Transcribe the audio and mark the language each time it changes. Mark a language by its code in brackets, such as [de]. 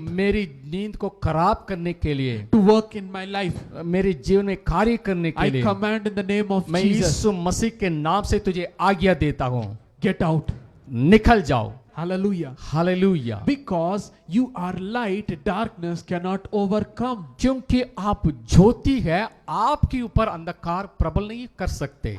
[hi] मेरी नींद को खराब करने के लिए, [en] to work in my life. [hi] मेरे जीवन में कार्य करने के [en] I [hi] लिए। [en] command in the name of [hi] मैं [en] Jesus, [hi] यीशु मसीह के नाम से तुझे आज्ञा देता हूँ, [en] get out. [hi] निकल जाओ। [en] Hallelujah. [hi] Hallelujah. [en] Because you are light, darkness cannot overcome. [hi] क्योंकि आप ज्योति है, आपके ऊपर अंधकार प्रबल नहीं कर सकते।